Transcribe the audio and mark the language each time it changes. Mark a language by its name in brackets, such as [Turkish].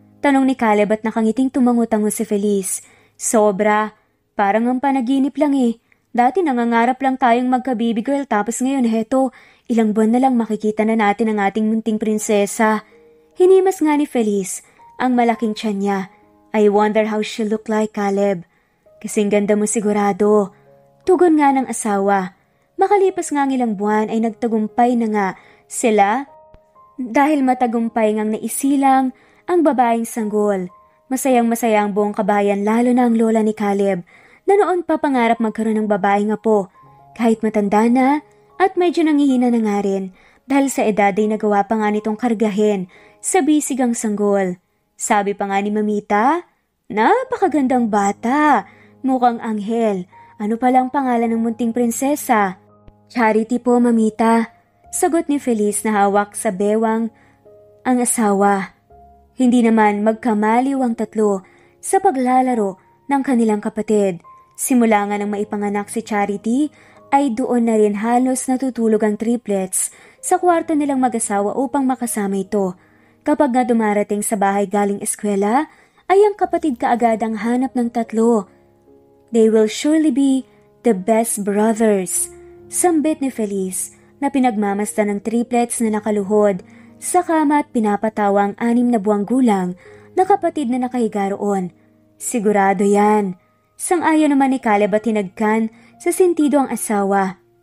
[Filipino] Tanong ni Caleb at nakangiting tumango-tango si Feliz. Sobra. Parang ang panaginip lang eh. Dati nangangarap lang tayong magka-baby girl tapos ngayon heto, ilang buwan na lang makikita na natin ang ating munting prinsesa. Hinimas nga ni Feliz ang malaking tiyan niya. [English] I wonder how she look like, Caleb. [Filipino] Kasing ganda mo sigurado. Tugon nga ng asawa. Makalipas nga ang ilang buwan ay nagtagumpay na nga sila dahil matagumpay ngang naisilang ang babaeng sanggol. Masayang-masaya ang buong kabayan lalo na ang lola ni Caleb na noon pa pangarap magkaroon ng babaeng apo. Kahit matanda na at medyo nangihina na nga rin dahil sa edad ay nagawa pa nga nitong kargahin sa bisigang sanggol. Sabi pa nga ni Mamita, napakagandang bata, mukhang anghel. Ano palang pangalan ng munting prinsesa? Charity po, Mamita. Sagot ni Feliz na hawak sa bewang ang asawa. Hindi naman magkamaliw ang tatlo sa paglalaro ng kanilang kapatid. Simula nga nang maipanganak si Charity, ay doon na rin halos natutulog ang triplets sa kwarto nilang mag-asawa upang makasama ito. Kapag nga dumarating sa bahay galing eskwela, ay ang kapatid kaagad ang hanap ng tatlo. [English] They will surely be the best brothers. [Filipino] Sambit ni Feliz na pinagmamasdan ng triplets na nakaluhod sa kama at pinapatawa ang 6 na buwang gulang na kapatid na nakahiga roon. Sigurado yan. Sang-ayon naman ni Caleb at tinagkan sa sentido ang asawa.